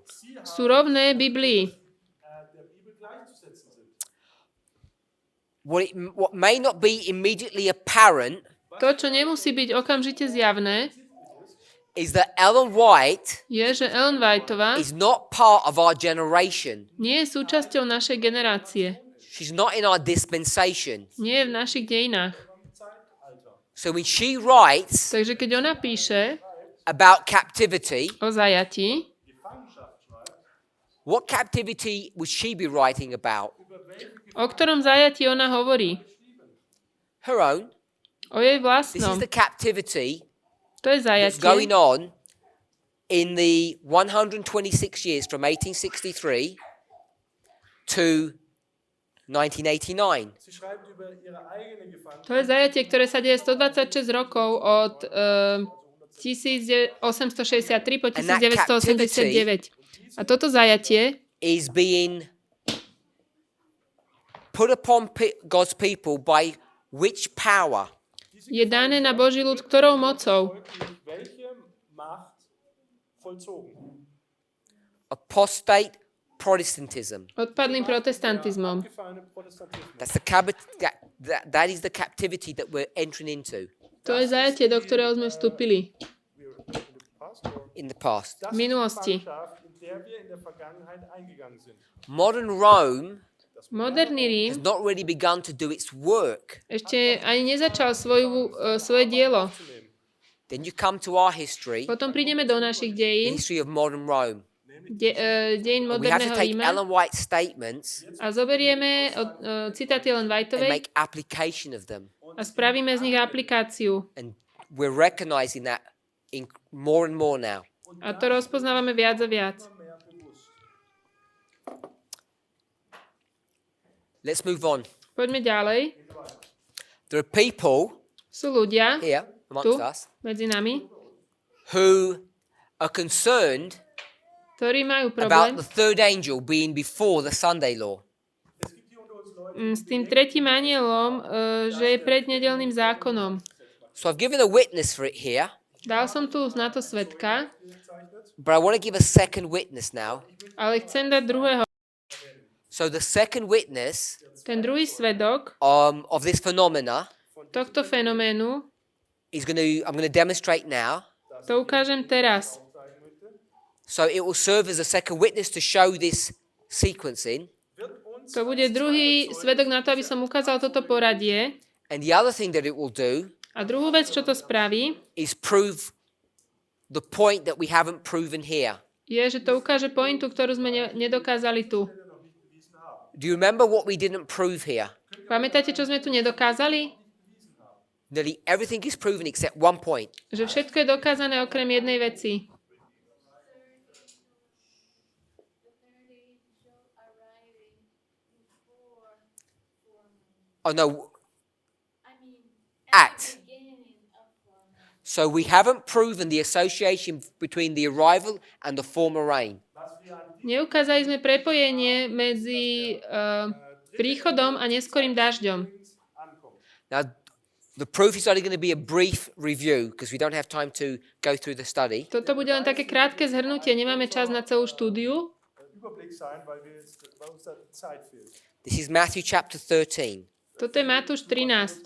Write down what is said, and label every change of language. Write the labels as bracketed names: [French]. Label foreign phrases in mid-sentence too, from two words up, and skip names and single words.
[Slovak] Sú rovné Biblii. [English] What may not be immediately apparent [Slovak] To, čo nemusí byť okamžite zjavné, [English] is that Ellen White [Slovak] je, že Ellen Whiteová [English] is not part of our generation. [Slovak] nie je súčasťou našej generácie. [English] She's not in our dispensation. [Slovak] Nie je v našich dejinách. [English] So when she writes [Slovak] Takže keď ona píše [English] about captivity, [Slovak] o zajatí, [English] what captivity would she be writing about? [Slovak] o ktorom zajatí ona hovorí? [English] Her own. [Slovak] O jej [English] This [Slovak] vlastnom. [English] is the captivity [Slovak] To je [English] that's going [Slovak] zajatie, [English] on in the 126 years from 1863 to 1989. [Slovak] to je zajatie, ktoré sa deje 126 rokov od 1863 po 1989. A toto zajatie [English] Is being put upon God's people by which power? [Slovak] Je dané na Boží ľud ktorou mocou? [German] Welche Macht vollzogen? [English] Apostate Protestantism. [Slovak] Odpadlým protestantizmom. [German] Gefallene Protestantismus. [English] That is the captivity that we're entering into [Slovak] To je zajatie, do ktorého sme vstúpili [English] in the past. [Slovak] v minulosti. [German] In der wir in der Vergangenheit eingegangen sind. [English] Modern Rome [Slovak] Moderný [English] has [Slovak] Rím [English] not really begun to do its work. [Slovak] ešte ani nezačal svoje dielo. [English] Then you come to our history, [Slovak] Potom prídeme do našich [English] the [Slovak] dejín, [English] history of modern Rome. [Slovak] dejín [English] We have to [Slovak] moderného [English] take [Slovak] Ríma [English] Ellen White's statements [Slovak] a zoberieme citáty Ellen [English] and [Slovak] Whiteovej [English] make application of them. [Slovak] a spravíme z nich aplikáciu. [English] And we're recognizing that more and more now. [Slovak] A to rozpoznávame viac a viac. [English] Let's move on. [Slovak] Poďme ďalej. [English] There are people [Slovak] Sú ľudia [English] here [Slovak] tu [English] amongst us [Slovak] medzi nami, [English] who are concerned [Slovak] ktorí majú [English] about [Slovak] problém [English] the third angel being before the Sunday law. [Slovak] s tým tretím anielom, že je pred nedeľným zákonom. [English] So I've given a witness for it here, [Slovak] Dal som tu na to svedka, [English] but I want to give a second witness now. [Slovak] ale chcem dať druhého. [English] So the second witness [Slovak] Ten druhý svedok [English] of this phenomena [Slovak] tohto fenoménu, [English] I'm going to demonstrate now. [Slovak] to ukážem teraz. [English] So it will serve as a second witness to show this sequencing. [Slovak] To bude druhý svedok na to, aby som ukázal toto poradie. [English] And the other thing that it will do [Slovak] A druhú vec, čo to spraví, [English] is prove the point that we haven't proven here. [Slovak] je, že to ukáže pointu, ktorú sme nedokázali tu. [English] Do you remember what we didn't prove here? [Slovak] Pamätáte, čo sme tu nedokázali? [English] Nearly everything is proven except one point. [Slovak] Že všetko je dokázané okrem jednej veci. [English] Oh no, at. So we haven't proven the association between the arrival and the former rain. [Slovak] Neukázali sme prepojenie medzi príchodom a neskorým dažďom. [English] Now, the proof is only going to be a brief review because we don't have time to go through the study. [Slovak] Toto bude len také krátke zhrnutie, nemáme čas na celú štúdiu. [German] Überblick sein, weil uns da Zeit fehlt. [English] This is Matthew chapter 13. [Slovak] Toto je Matúš 13.